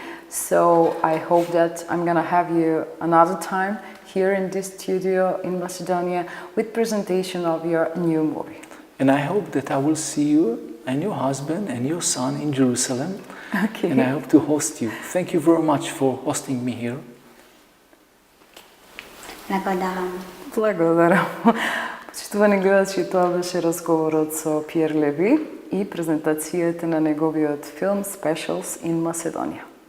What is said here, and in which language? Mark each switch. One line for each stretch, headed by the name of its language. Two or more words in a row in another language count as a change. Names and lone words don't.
English: So I hope that I'm gonna have you another time here in this studio in Macedonia with presentation of your new movie. And I hope that I will see you and your husband and your son in Jerusalem. Okay. And I hope to host you. Thank you very much for hosting me here.
Macedonian: Благодарам. Почитувани гледачи, тоа беше разговорот со Пјер Леви и презентацијата на неговиот филм Specials in Macedonia.